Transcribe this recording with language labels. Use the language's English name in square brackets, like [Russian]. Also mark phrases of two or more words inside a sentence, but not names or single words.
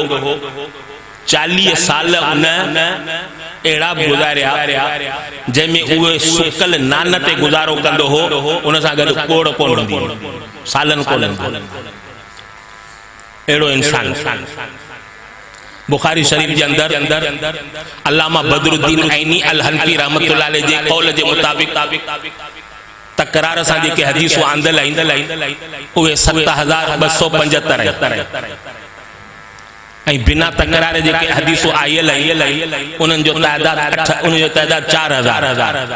[Sindhi] 40 साल उन अहिड़ा गुज़ारिया जंहिंमें उहे सुकल नान ते गुज़ारो कंदो हो। उन सां गॾु कोड़ कोन हूंदी, सालन कोन हूंदो। अहिड़ो इंसान बुखारी शरीफ़ जे अंदर अल्लामा बदरुद्दीन ऐनी अल हनफी [Arabic] رحمة الله عليه [Sindhi] जे कौल जे मुताबिक़ तकरार सां जेके हदीसूं आंदल आहिनि उहे 7275 ऐं बिना तकरार जेके हदीसूं आयल आहिनि उन्हनि जो तइदाद 4000।